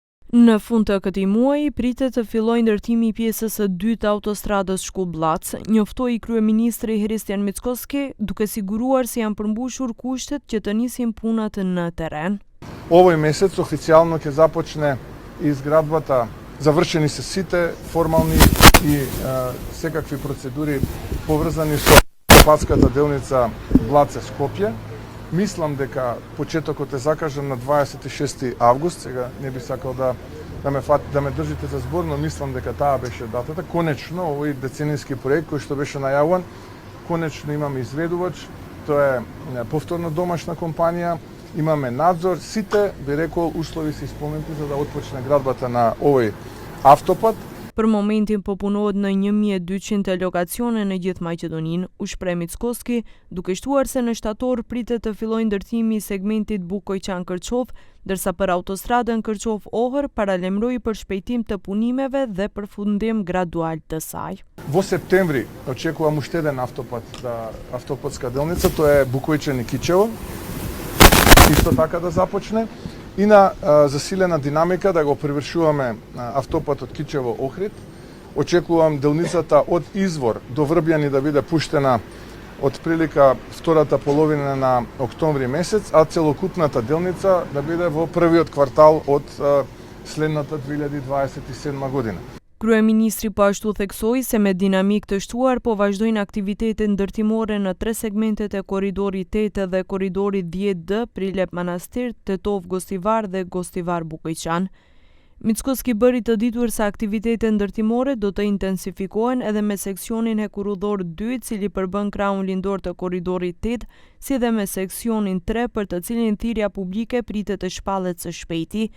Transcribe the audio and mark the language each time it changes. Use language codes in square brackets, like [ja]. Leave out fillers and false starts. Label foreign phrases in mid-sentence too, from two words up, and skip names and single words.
[sq] Në fund të këtij muaji pritet të fillojë ndërtimi i pjesës së dytë të autostradës Shkull-Blac, njoftoi kryeministri Hristijan Mickoski, duke siguruar se janë përmbushur kushtet që të nisin punat në terren. [mk] Овој месец официјално ќе започне изградбата, завршени се сите формални и секакви процедури поврзани со патската делница Блаце-Скопје. Мислам дека почетокот е закажан на 26 август, сега не би сакал да ме држите за збор, но мислам дека таа беше датата. Конечно, овој деценијски проект кој што беше најавуван, конечно имаме изведувач, тоа е повторно домашна компанија, имаме надзор, сите, би рекол, услови се исполнети за да отпочне градбата на овој автопат. [sq] Për momentin po punohet në 1200 lokacione në gjithë Maqedoninë, u shpreh Mickoski, duke shtuar se në shtator pritet të fillojë ndërtimi i segmentit Bukojqan-Kërçov, ndërsa për autostradën Kërçov-Ohër paralemroi për shpejtim të punimeve dhe përfundim gradual të saj. [mk] Во септември очекувам уште еден автопат, автопатска делница, тоа е Букојчан и Кичево. Исто така да започне. И на засилена динамика да го привршуваме автопатот Кичево-Охрид. Очекувам делницата од Извор до Врбјани да биде пуштена од прилика втората половина на октомври месец, а целокупната делница да биде во првиот квартал од следната 2027 година. [sq] Kryeministri po ashtu theksoi se me dinamik të shtuar po vazhdojnë aktivitetet ndërtimore në 3 segmentet e korridorit 8 dhe korridorit 10D, Prilep Manastir, Tetov Gostivar dhe Gostivar Bukojqan. Mickoski bëri të ditur se aktivitetet ndërtimore do të intensifikohen edhe me seksionin hekurudhor 2, cili përbën krahun lindor të korridorit 8, si dhe me seksionin 3 për të cilin thirrja publike pritet të shpallet së shpejti.